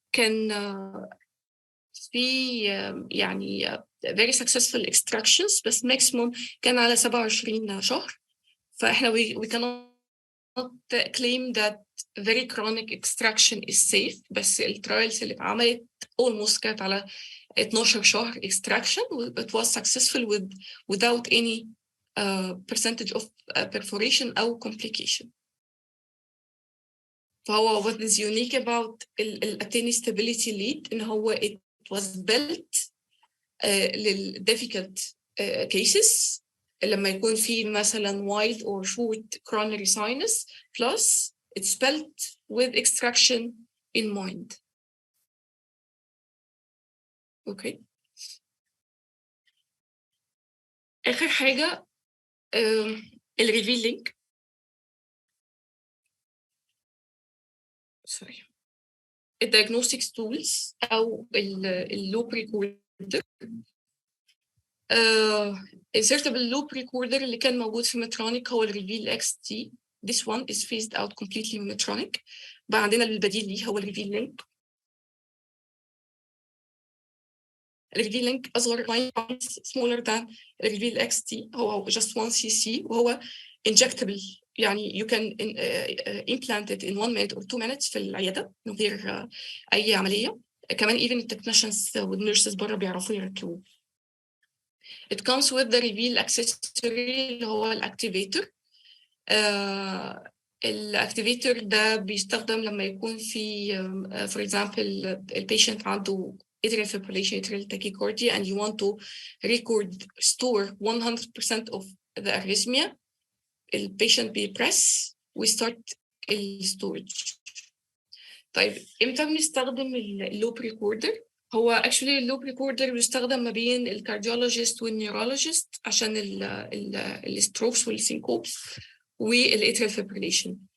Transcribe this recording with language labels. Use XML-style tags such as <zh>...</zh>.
<ar>كان في يعني</ar> <en>very successful extractions،</en> <ar>بس maximum كان على 27 شهر. فاحنا</ar> <en>we cannot claim that very chronic extraction is safe،</en> <ar>بس الترايلز اللي اتعملت</ar> <en>almost</en> <ar>كانت على 12 شهر</ar> <en>extraction. It was successful without any percentage of perforation</en> <ar>أو</ar> <en>complication.</en> <ar>فهو</ar> <en>what is unique about الاتيني stability lead</en> <ar>إن هو</ar> <en>it was built لل difficult cases،</en> <ar>لما يكون في مثلا</ar> <en>wide or short coronary sinus plus it's built with extraction in mind.</en> <ar>اوكي، آخر حاجة الريفيل لينك. sorry الديagnostics tools أو اللوب ريكوردر.</ar> <en>insertable loop recorder</en> <ar>اللي كان موجود في ميترونيك هو الريفيل XT.</ar> <en>This one is phased out completely</en> <ar>من ميترونيك. بقى عندنا البديل ليه هو الريفيل لينك.</ar> <en>الريفيل لينك أصغر 9 times smaller than الريفيل XT،</en> <ar>هو just 1 cc، وهو</ar> <en>injectable يعني you can implant it in 1 minute or 2 minutes</en> <ar>في العيادة من غير أي عملية. كمان even التكنيشنز والنيرسز بره بيعرفوا يركبوه.</ar> <en>It comes with the reveal accessory</en> <ar>اللي هو الأكتيفيتور. الأكتيفيتور ده بيستخدم لما يكون في</ar> <en>for example البيشنت عنده atrial fibrillation, atrial tachycardia, and you want to store 100% of the arrhythmia. The patient press, we start the storage.</en> <ar>طيب امتى بنستخدم اللوب ريكوردر؟ هو</ar> <en>actually</en> <ar>اللوب ريكوردر بيستخدم ما بين الكارديولوجيست والنيورولوجيست عشان الستروكس والسينكوبس والاتريال فيبريليشن.</ar>